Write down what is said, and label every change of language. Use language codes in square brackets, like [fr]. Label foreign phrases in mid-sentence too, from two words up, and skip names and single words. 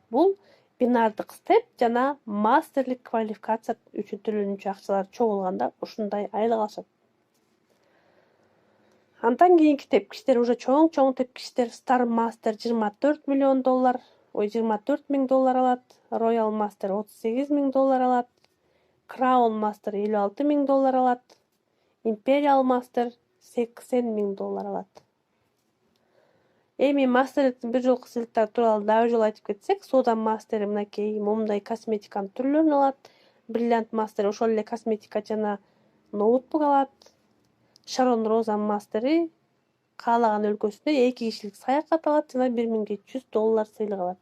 [ky] Бул бинардык степ жана мастерлик квалификация үчүн төлөнүүчү акчалар чогулганда ушундай айлык алышат. Андан кийинки тепкичтер уже чоң тепкичтер. Star Master $24 миллион, $24,000 алат. Royal Master $38,000 алат. Crown Master $56,000 алат. Imperial Master $80,000 алат. Эми мастерликтин бир жолку сыйлыктары тууралуу дагы бир жолу айтып кетсек, соода мастери мынакей момундай косметиканын түрлөрүн алат. Бриллиант мастер ошол эле косметика жана ноутбук алат. Шарон Роза мастери каалаган өлкөсүнө 2 кишилик саякат алат жана $1700 сыйлык алат.